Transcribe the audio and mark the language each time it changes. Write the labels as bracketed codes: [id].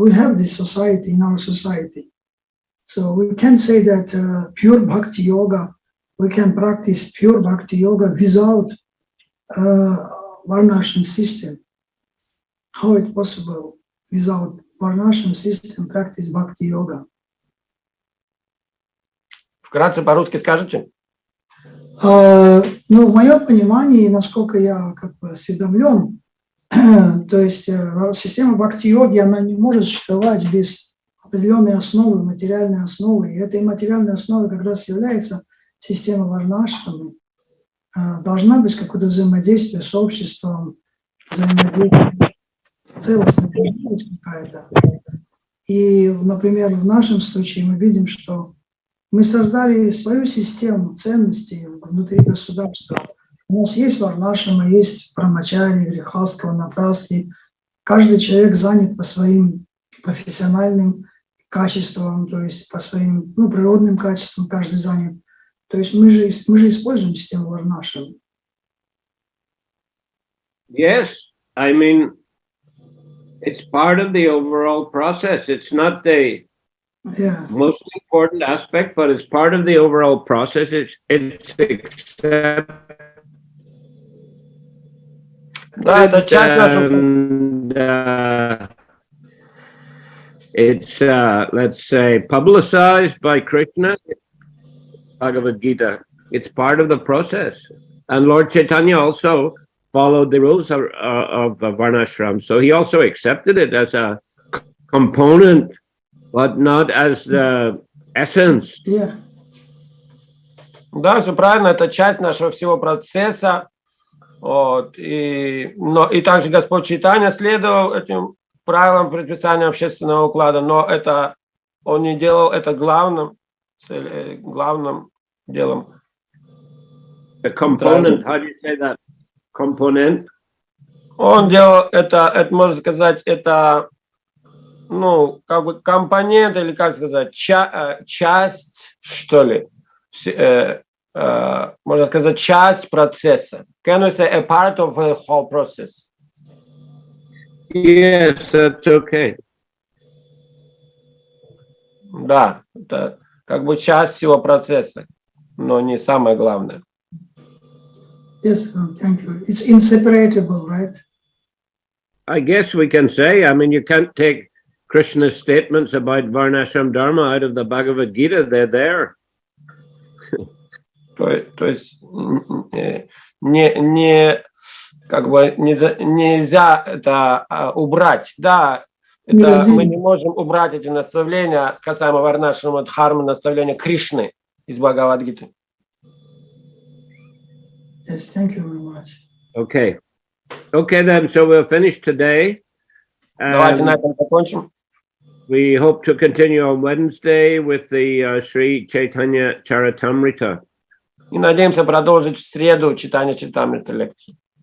[en] We have this society in our society, so we can say that pure bhakti yoga. We can practice pure bhakti yoga without Varnashram system. How it's possible without Varnashram system practice bhakti yoga? [ru] Вкратце по-русски скажете? Ну, в моем понимании, насколько я как бы осведомлен, то есть система бхакти-йоги, она не может существовать без определенной основы, материальной основы. И этой материальной основой как раз является система Варнашрамы. Должна быть какое-то взаимодействие с обществом, взаимодействие, целостная какая-то. И, например, в нашем случае мы видим, что мы создали свою систему ценностей внутри государства. У нас есть Варнашрама, есть Брамачари, Грихастха, Ванапрастхи. Каждый человек занят по своим профессиональным качествам, то есть по своим природным качествам каждый занят. То есть мы же используем систему Варнашрама. [en] Yes, I mean, it's part of the overall process. It's not the most important aspect, but it's part of the overall process. It's accepted. [ru] Да, это часть нашего. [en] It's, let's say, publicized by Krishna, Bhagavad Gita. It's part of the process. And Lord Chaitanya also followed the rules of Varnashram. So he also accepted it as a component, but not as the essence. Yeah. [ru] Да, все правильно, это часть нашего всего процесса. Вот. И также Господь Чайтанья следовал этим правилам предписания общественного уклада, но это он не делал это главным делом. [en] The component, how do you say that? Component? [ru] Он делал это можно сказать, это, как бы компонент, или как сказать, часть, что ли, можно сказать, часть процесса. [en] Can we say a part of the whole process? Yes, that's okay. [ru] Да, это как бы часть всего процесса, но не самое главное. [en] Yes, thank you. It's inseparable, right? I guess we can say, I mean, you can't take Krishna's statements about Varnashram Dharma out of the Bhagavad Gita, they're there. [ru] То есть нельзя это убрать, да, это мы не можем убрать эти наставления касаемо Варнашрама Дхармы, наставления Кришны из Бхагавад-гиты. [en] Yes, thank you very much. Okay then, so we'll finish today. [ru] Давайте на этом закончим. [en] We hope to continue on Wednesday with the Sri Chaitanya Charitamrita. [ru] И надеемся продолжить в среду читание Чаритамрита лекции.